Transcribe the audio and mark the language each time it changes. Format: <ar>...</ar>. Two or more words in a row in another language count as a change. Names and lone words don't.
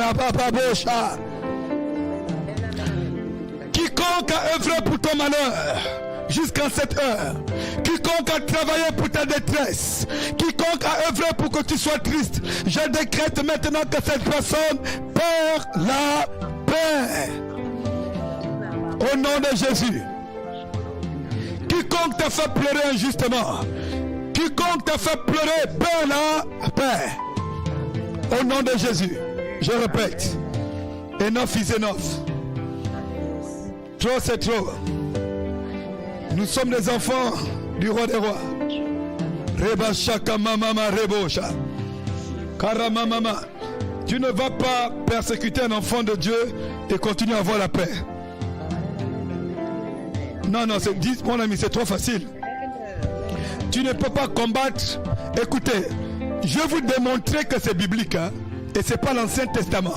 <fr>Quiconque a œuvré pour ton malheur jusqu'à cette heure, quiconque a travaillé pour ta détresse, quiconque a œuvré pour que tu sois triste, je décrète maintenant que cette personne perd la paix. Au nom de Jésus. Quiconque t'a fait pleurer injustement, quiconque t'a fait pleurer, perd la paix. Au nom de Jésus. Je répète.</fr> <en>Enough is enough.</en> <fr>Trop c'est trop. Nous sommes des enfants du roi des rois. Reba shaka mama rebosha. Karama mama. Tu ne vas pas persécuter un enfant de Dieu et continuer à avoir la paix. Non, non, mon ami, c'est trop facile. Tu ne peux pas combattre. Écoutez, je vais vous démontrer que c'est biblique, hein, et ce n'est pas l'Ancien Testament.</fr>